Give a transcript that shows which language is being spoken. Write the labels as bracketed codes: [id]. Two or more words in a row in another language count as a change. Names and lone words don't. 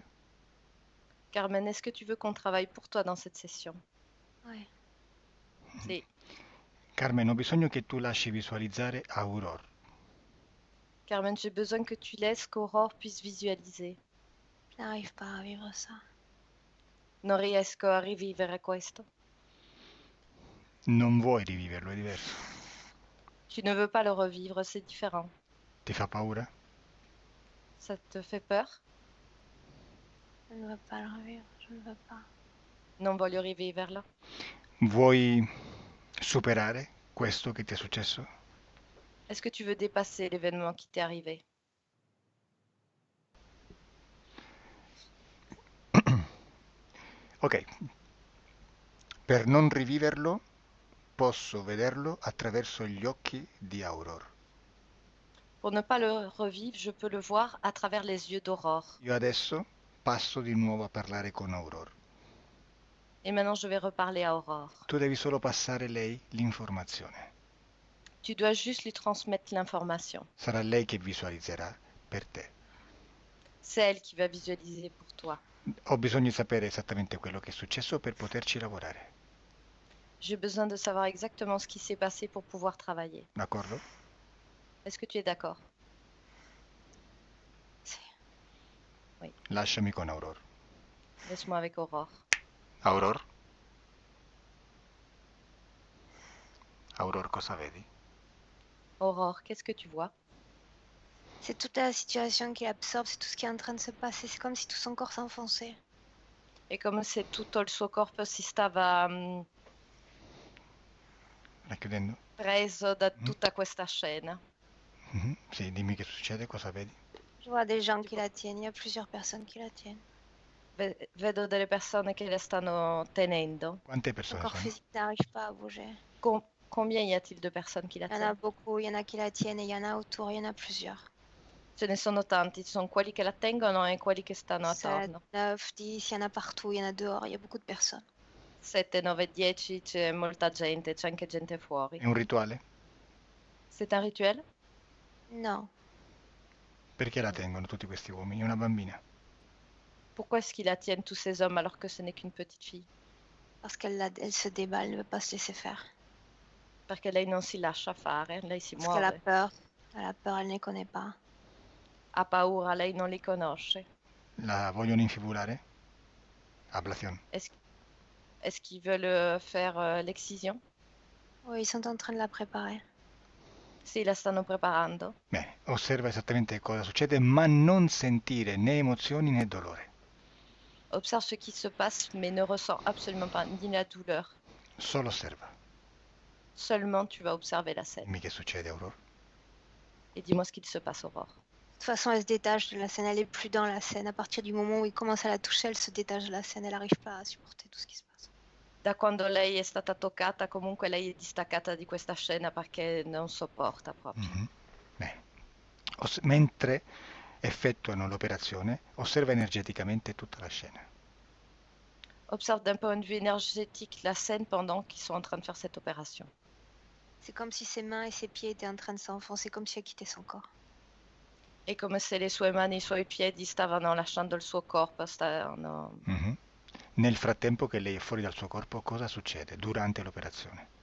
[fr] Carmen, est-ce que tu veux qu'on travaille pour toi dans cette session? Oui. [it] Sì. Carmen, ho bisogno che tu lasci visualizzare Aurora. [fr] Carmen, j'ai besoin que tu laisses qu'Aurore puisse visualiser. Je n'arrive pas à vivre ça. [it] Non riesco a rivivere questo. Non vuoi riviverlo, è diverso. [fr] Tu ne veux pas le revivre, c'est différent. [it] Ti fa paura? [fr] Ça te fait peur? Je ne veux pas le revivre, je ne veux pas. [it] Non voglio riviverlo. Vuoi superare questo che ti è successo? [fr] Est-ce que tu veux dépasser l'événement qui t'est arrivé? [it] Ok, per non riviverlo posso vederlo attraverso gli occhi di Aurore. [fr] Pour ne pas le revivre, je peux le voir à travers les yeux d'Aurore. [it] Io adesso passo di nuovo a parlare con Aurore. [fr] Et maintenant, je vais reparler à Aurore. [it] Tu devi solo passare lei l'informazione. [fr] Tu dois juste lui transmettre l'information. [it] Sarà lei che visualizzerà per te. [fr] C'est elle qui va visualiser pour toi. [it] Ho bisogno di sapere esattamente quello che è successo per poterci lavorare. [fr] J'ai besoin de savoir exactement ce qui s'est passé pour pouvoir travailler. [it] D'accordo? [fr] Est-ce que tu es d'accord? [it] Sì. Lasciami con Aurore. [fr] Laisse-moi avec Aurore. [it] Aurore? Aurore, cosa vedi? [fr] Aurore, qu'est-ce que tu vois? C'est toute la situation qu'il absorbe, c'est tout ce qui est en train de se passer. C'est comme si tout son corps s'enfonçait. [it] È come se tutto il suo corpo si stava Racchiudendo? preso da tutta questa scena. Sì, dimmi che succede, cosa vedi? [fr] Je vois des gens qui la tiennent. Il y a plusieurs personnes qui la tiennent. [it] Vedo delle persone che la stanno tenendo. Quante [fr] Son [it] persone [fr] corps [it] sono? [fr] physique n'arrive pas à bouger. Combien y a-t-il de personnes qui la Il y en a tiennent? beaucoup, il y en a qui la tiennent et il y en a autour, il y en a plusieurs. [it] Ce ne sono tanti, ci sono quelli che la tengono e quelli che stanno 7, attorno. [fr] 9, 10, il y en a partout, il y en a dehors, il y a beaucoup de personnes. [it] 7, 9, 10, c'è molta gente, c'è anche gente fuori. È un rituale? [fr] C'est un rituel? Non, [it] Perché la tengono tutti questi uomini? È una bambina. [fr] Pourquoi est-ce qu'ils la tiennent tous ces hommes alors que ce n'est qu'une petite fille? parce elle se débat, elle ne veut pas se laisser faire. [it] Perché lei non si lascia fare, lei si [fr] Parce qu'elle a [it] muove. [fr] peur. Elle a peur, elle ne les connaît pas. [it] Ha paura, lei non li conosce. La vogliono infibulare? Ablazione. [fr] Est-ce qu'ils veulent faire l'excision? Oui, ils sont en train de la préparer. [it] Sì, la stanno preparando. Bene, osserva esattamente cosa succede, ma non sentire né emozioni né dolore. [fr] Observe ce qui se passe, mais ne ressens absolument pas ni la douleur. [it] Solo osserva. [fr] Seulement, tu vas observer la scène. [it] Dimmi che succede, Aurore. [fr] Et dis-moi ce qu'il se passe, Aurore. De toute façon, elle se détache de la scène, elle est plus dans la scène. À partir du moment où il commence à la toucher, elle se détache de la scène, elle n'arrive pas à supporter tout ce qui se passe. [it] Da quando lei è stata toccata, comunque lei è distaccata di questa scena perché non sopporta proprio. Bene. Mentre effettuano l'operazione, osserva energeticamente tutta la scena. [fr] Observe d'un point de vue énergétique la scène pendant qu'ils sont en train de faire cette opération. C'est comme si ses mains et ses pieds étaient en train de s'enfoncer, comme si elle quittait son corps. [it] È come se le sue mani e i suoi piedi stavano lasciando il suo corpo, stavano... Nel frattempo che lei è fuori dal suo corpo, cosa succede durante l'operazione?